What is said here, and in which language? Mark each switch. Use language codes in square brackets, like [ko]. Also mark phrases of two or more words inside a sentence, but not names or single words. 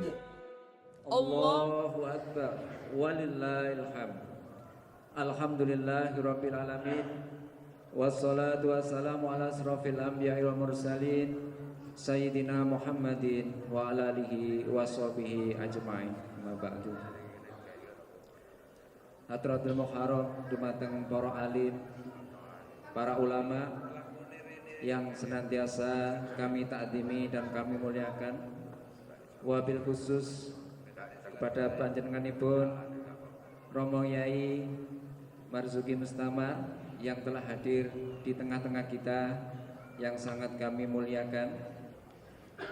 [ar] الله أكبر ولله الحمد الحمد لله رب العالمين والصلاة والسلام على أشرف الأنبياء والمرسلين سيدنا محمد وعلى آله وصحبه أجمعين. أما بعد. حضرة المحرم [id] dumateng para alim, para ulama yang senantiasa kami takdimi dan kami muliakan, [ar] وبالخصوص [id] kepada panjenenganipun Romo Yai Marzuki Mustama yang telah hadir di tengah-tengah kita, yang sangat kami muliakan.